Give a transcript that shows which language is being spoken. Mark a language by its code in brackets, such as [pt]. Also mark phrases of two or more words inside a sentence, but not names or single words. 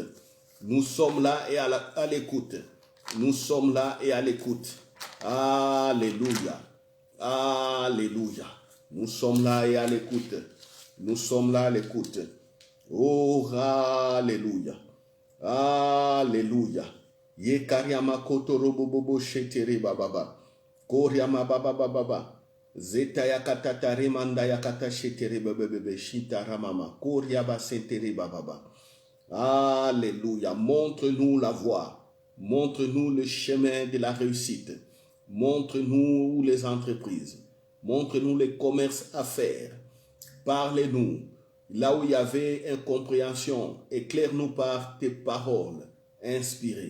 [fr] Nous sommes là et à l'écoute. Nous sommes là et à l'écoute. Alléluia. Alléluia. Nous sommes là et à l'écoute. Nous sommes là à l'écoute. Oh, alléluia. Alléluia. Yekariama kotorobobobo shetere bababa. Koriama bababa. Zeta yakata remanda yakata shetere babebe shita ramama. Koriaba sentere bababa. Alléluia. Montre-nous la voie. Montre-nous le chemin de la réussite. Montre-nous les entreprises. Montre-nous les commerces à faire. Parlez-nous. Là où il y avait incompréhension, éclaire-nous par tes paroles inspirées.